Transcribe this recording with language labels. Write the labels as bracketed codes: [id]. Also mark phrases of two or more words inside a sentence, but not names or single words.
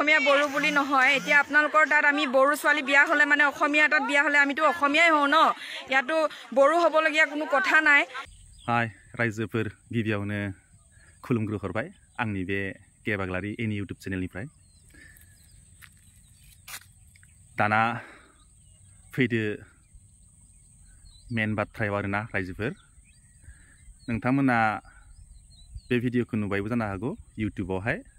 [as] অসমীয়া বড়ো বুলি নহয় এতিয়া আপোনালোকৰ তাত আমি বড়ো ছোৱালী বিয়া হ'লে মানে অসমীয়া তাত বিয়া হ'লে আমিতো অসমীয়াই হওঁ ন ইয়াতো বড়ো হ'বলগীয়া কোনো কথা নাই [brx] हाय रायजोफोर गिबियावनो खुलुमग्रोहरबाय आंनि बे गेबाग्लारि एनि इउटुब चेनेलनिफ्राय दाना फैदो मेन बाथ्रायाव आरोना रायजोफोर नोंथांमोना बे भिडिअखौ नुबायबो जानो हागौ इउटुबावहाय